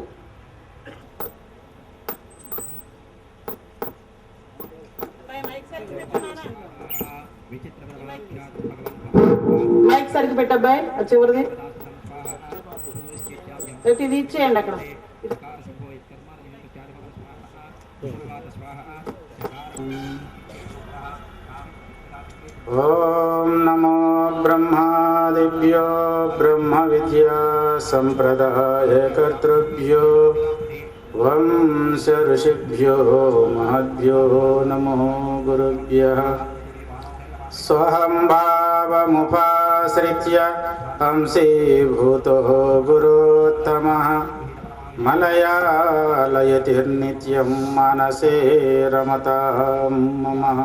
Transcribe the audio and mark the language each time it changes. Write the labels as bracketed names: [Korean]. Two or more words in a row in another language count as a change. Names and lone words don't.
[Telugu] మైక్ సరిగ్గా పెట్టబ్బాయి, చివరిది ఇది ఇచ్చేయండి అక్కడ. [Sanskrit] ఓం నమో బ్రహ్మాదేవాయ ब्रह्मादिभ्यो ब्रह्म विद्या संप्रदाय कर्तृभ्यो वंश ऋषिभ्यो महद्भ्यो नमो गुरुभ्यः। स्वहं भावमुपाश्रित्य अंशीभूतो गुरोत्तमः मलयालयतिर्नित्यं मनसे रमतां मम।